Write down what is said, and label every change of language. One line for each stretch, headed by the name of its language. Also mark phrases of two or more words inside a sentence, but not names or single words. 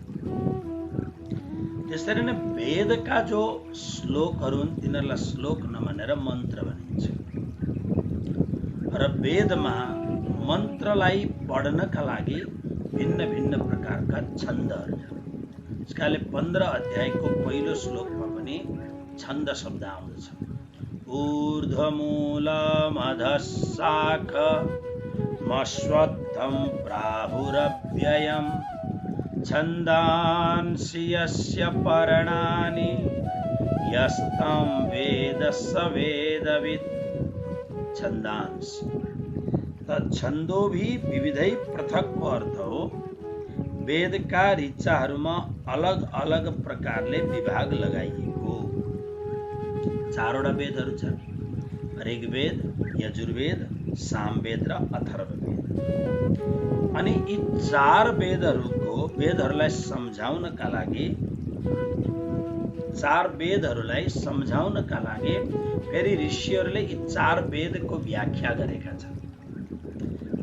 Nepali: त्यसरी नै वेदका जो श्लोकहरू हुन् तिनीहरूलाई श्लोक नभनेर मन्त्र भनिन्छ। र वेदमा मन्त्रलाई पढ्नका लागि भिन्न भिन्न प्रकारका छन्दहरू छन्। त्यसकारणले 15 अध्यायको पहिलो श्लोकमा पनि छन्द शब्द आउँदछ।
Sanskrit: ऊर्ध्वमूलमधःशाखमश्वत्थं प्राहुरव्ययं छन्दांसि यस्य पर्णानि यस्तं वेद स वेदवित्। छन्दांसि छन्दो भी विविधै
Nepali: पृथकको अर्थ हो वेदका ऋचाहरूमा अलग अलग प्रकारले विभाग लगाइएको। 4वटा वेदहरू छन्, ऋग्वेद, यजुर्वेद, सामवेद र अथर्ववेद। अनि यी 4 वेदहरूलाई सम्झाउनका लागि फेरि ऋषिहरूले यी 4 वेदको व्याख्या गरेका छन्।